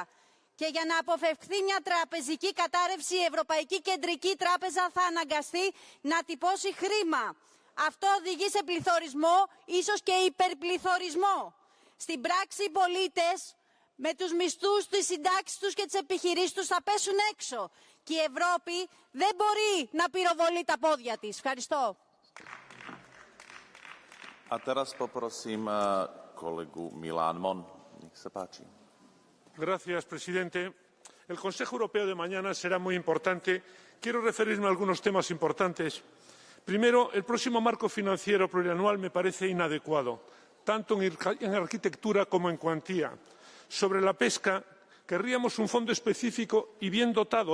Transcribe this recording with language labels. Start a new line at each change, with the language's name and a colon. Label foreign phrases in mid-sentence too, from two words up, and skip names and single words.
Greek: Και για να αποφευχθεί μια τραπεζική κατάρρευση, η Ευρωπαϊκή Κεντρική Τράπεζα θα αναγκαστεί να τυπώσει χρήμα. Αυτό οδηγεί σε πληθωρισμό, ίσως και υπερπληθωρισμό. Στην πράξη, οι πολίτες με τους μισθούς, τις συντάξεις τους και τις επιχειρήσεις τους θα πέσουν έξω. Και η Ευρώπη δεν μπορεί να πυροβολεί τα πόδια της. Ευχαριστώ.
Slovak: A teraz poprosím kolegu Milan Mon. Nech sa páči.
Spanish: Señor presidente, el Consejo Europeo de mañana será muy importante. Quiero referirme a algunos temas importantes. Primero, el próximo marco financiero plurianual me parece inadecuado, tanto en arquitectura como en cuantía. Sobre la pesca, querríamos un fondo específico y bien dotado.